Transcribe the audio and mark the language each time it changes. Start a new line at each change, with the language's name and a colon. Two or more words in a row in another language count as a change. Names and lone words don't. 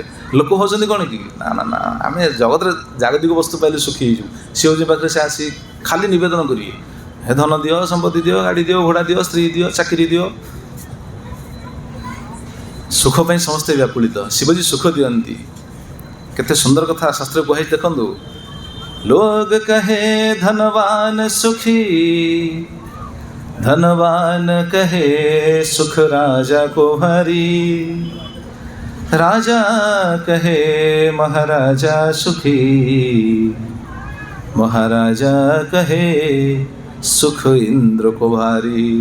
Odia: ଲୋକ ହେଉଛନ୍ତି କ'ଣ କି, ନା ଆମେ ଜଗତରେ ଜାଗତିକ ବସ୍ତୁ ପାଇଲେ ସୁଖୀ ହେଇଯିବୁ। ଶିବଜୀ ପାଖରେ ସେ ଆସି ଖାଲି ନିବେଦନ କରିବେ, ହେ ଧନ ଦିଅ, ସମ୍ପତ୍ତି ଦିଅ, ଗାଡ଼ି ଦିଅ, ଘୋଡ଼ା ଦିଅ, ସ୍ତ୍ରୀ ଦିଅ, ଚାକିରି ଦିଅ। ସୁଖ ପାଇଁ ସମସ୍ତେ ବ୍ୟାକୁଳିତ, ଶିବଜୀ ସୁଖ ଦିଅନ୍ତି। କେତେ ସୁନ୍ଦର କଥା ଶାସ୍ତ୍ରରେ କୁହାଯାଇଛି ଦେଖନ୍ତୁ।
Hindi: लोग कहे धनवान सुखी, धनवान कहे सुख राजा को हरी, राजा कहे महाराजा सुखी, महाराजा कहे सुख इंद्र को भारी।